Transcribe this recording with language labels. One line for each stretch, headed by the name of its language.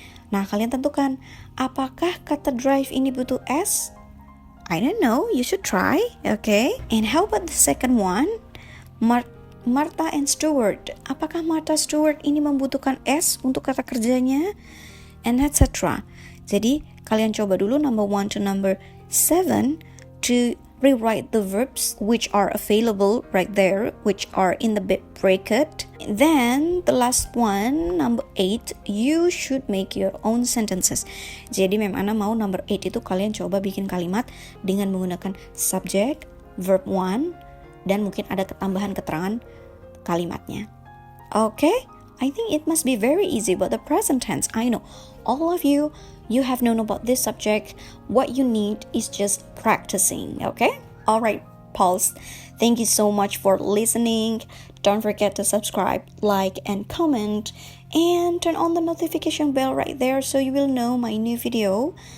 Indonesian: Nah, kalian tentukan apakah kata drive ini butuh s?
English: I don't know, you should try, okay? And how about the second one? Martha and Stewart.
Indonesian: Apakah Martha Stewart ini membutuhkan s untuk kata kerjanya?
English: And etc.
Indonesian: Jadi, kalian coba dulu
English: number 1 to number 7 to rewrite the verbs which are available right there, which are in the bracket. Then the last one, number 8, you should make your own sentences.
Indonesian: Jadi Memana mau number 8 itu kalian coba bikin kalimat dengan menggunakan subject, verb 1, dan mungkin ada tambahan keterangan kalimatnya.
English: Okay? I think it must be very easy, but the present tense, I know all of you have known about this subject. What you need is just practicing, okay? All right, Pulse. Thank you so much for listening. Don't forget to subscribe, like, and comment, and turn on the notification bell right there so you will know my new video.